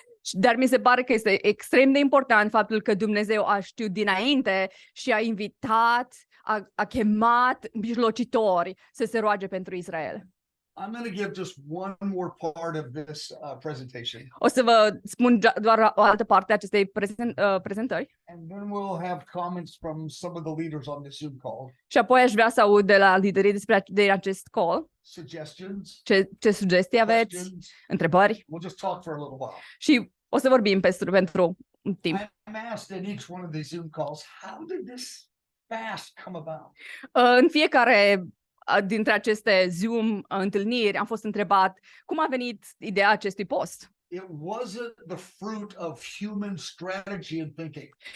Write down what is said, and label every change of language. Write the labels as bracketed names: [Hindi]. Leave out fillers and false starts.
[Romanian] Dar mi se pare că este extrem de important faptul că Dumnezeu a știut dinainte și a invitat, a chemat mijlocitori să se roage pentru Israel. [English] I'm going to give just one more part of this presentation. [Romanian] O să vă spun doar o altă parte a acestei prezentări. [English] And then we'll have comments from some of the leaders on this Zoom call. [Romanian] Și apoi aș vrea să aud de la liderii de acest call. [English] Suggestions. [Romanian] Ce sugestii aveți? [English] Questions. [Romanian] Întrebări? [English] We'll just talk for a little while. [Romanian] Și o să vorbim pentru un timp. [English] I'm asked in each one of these Zoom calls, how did this fast come about? [Romanian] În fiecare dintre aceste Zoom întâlniri am fost întrebat cum a venit ideea acestui post. [English] It wasn't the fruit of human strategy and thinking.